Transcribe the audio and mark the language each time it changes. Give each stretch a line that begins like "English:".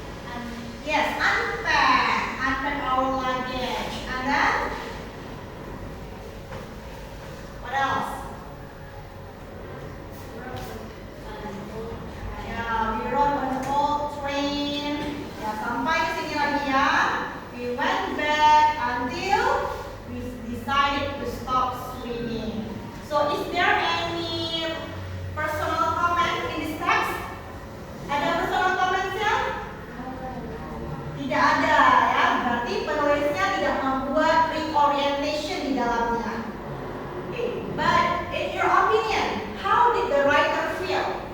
English: And Yes, unpack our luggage. And then, what else? rode an old train. Yeah, we rode on the old train.
Indonesian: Ya, sampai ke sini lagi ya.
English: We went back until we decided to stop swimming. So, is there any personal comment in this text?
Indonesian: Ada personal comments-nya? Tidak ada ya. Berarti penulisnya tidak membuat reorientation di dalamnya.
English: Okay. But in your opinion, how did the writer feel?